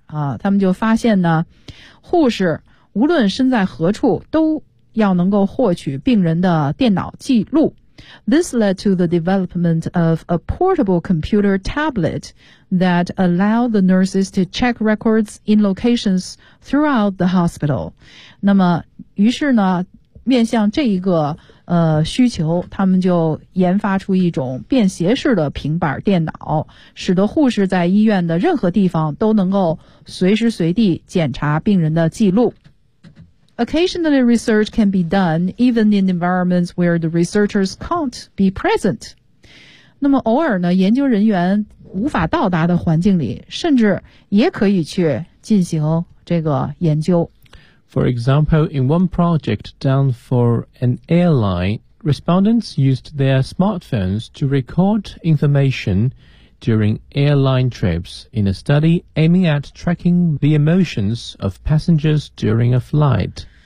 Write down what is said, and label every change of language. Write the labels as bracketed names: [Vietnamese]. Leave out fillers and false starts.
[Chinese] 他们就发现呢，护士无论身在何处都要能够获取病人的电脑记录。 [English] This led to the development of a portable computer tablet that allowed the nurses to check records in locations throughout the hospital. [Chinese] 那么于是呢，面向这一个需求，他们就研发出一种便携式的平板电脑，使得护士在医院的任何地方都能够随时随地检查病人的记录。 [English] Occasionally, research can be done even in environments where the researchers can't be present. [Chinese] 那么偶尔呢，研究人员无法到达的环境里，甚至也可以去进行这个研究。 [English] For example, in one project done for an airline, respondents used their smartphones to record information during airline trips in a study aiming at tracking the emotions of passengers during a flight.